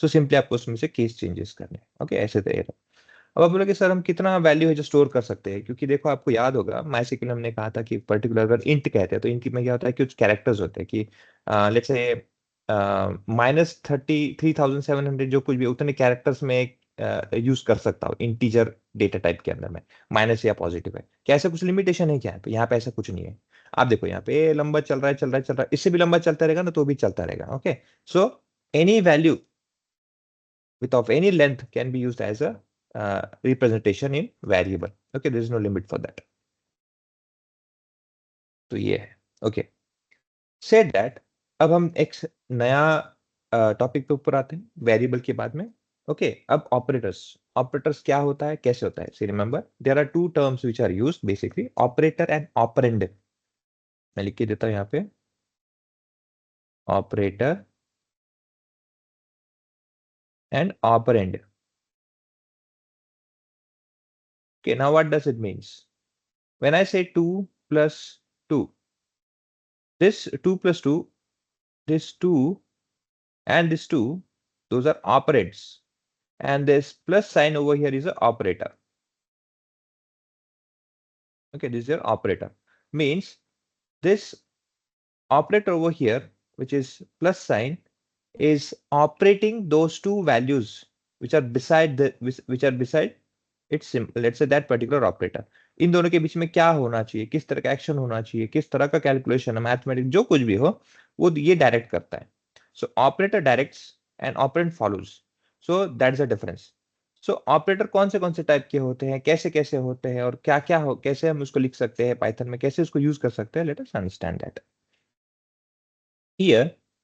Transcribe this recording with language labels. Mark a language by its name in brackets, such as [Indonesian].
[Hindi] So simply आपको उसमें से केस चेंजेस करने हैं। ओके, ऐसे तो एरर। अब आप बोलोगे सर हम कितना वैल्यू है जो स्टोर कर सकते हैं, क्योंकि देखो आपको याद होगा MySQL में हमने कहा था कि पर्टिकुलर अगर इंट कहते हैं तो इंट में क्या होता है कि कुछ कैरेक्टर्स होते हैं कि लेट्स से -33,700 जो कुछ भी उतने कैरेक्टर्स में एक यूज कर सकता हूँ इंटीजर डेटा टाइप के अंदर में, माइनस या पॉजिटिव है क्या, ऐसा कुछ लिमिटेशन है क्या यहाँ पे ऐसा कुछ नहीं है। आप देखो यहाँ पे लंबा चल रहा है, चल रहा है, चल रहा है, इससे भी लंबा चलता रहेगा ना तो भी चलता रहेगा। [English] Okay, so any value with of any length can be used as a representation in variable. Okay, there is no limit for that. [Hindi] तो ये है। ओके, [English] said that, [Hindi] अब हम एक नया टॉपिक पे ऊपर आते हैं वेरिएबल के बाद में। [English] okay, [Hindi] अब ऑपरेटर्स, ऑपरेटर्स क्या होता है, [English] कैसे होता है, see remember there are two terms which are used basically, operator and operand. [Hindi] मैं लिख के देता हूं यहाँ पे, operator and operand. [English] Okay, now what does it means? When I say 2 plus 2, this 2 plus 2, this 2 and this 2, those are operands, and this plus sign over here is an operator. Okay, this is your operator, means this operator over here, which is plus sign, is operating those two values which are beside the which are beside its symbol, let's say that particular operator। [Hindi] इन दोनों के बीच में क्या होना चाहिए, किस तरह का action होना चाहिए, किस तरह का कैलकुलेशन है, मैथमेटिक्स जो कुछ भी हो, वो ये डायरेक्ट करता है। [English] So operator directs and operand follows, so that is a difference. [Hindi] So operator कौन से टाइप के होते हैं, कैसे कैसे होते हैं, और क्या क्या हो, कैसे हम उसको लिख सकते हैं पाइथन में, कैसे उसको यूज कर सकते हैं, [English] Let us understand that here.